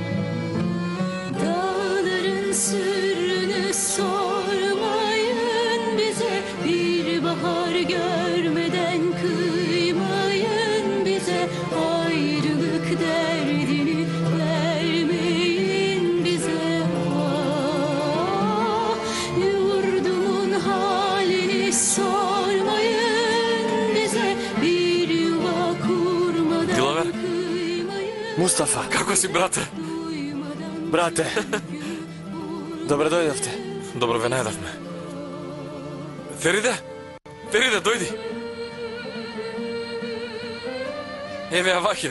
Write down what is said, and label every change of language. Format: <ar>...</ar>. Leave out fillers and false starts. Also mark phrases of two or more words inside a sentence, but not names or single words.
<tr>Dağların sırrını sormayın bize, bir bahar görmeden kıymayın bize, ayrılık derdini vermeyin bize. Ah, yurdumun halini sormayın bize, bir yuva kurmadan Дилавер, kıymayın</tr> <mk>Мустафа, како си, брате? брате, Добре дојдовте. Добро ве најдавме. Фериде? Фериде, дојди. Еве ја Вахиде.</mk>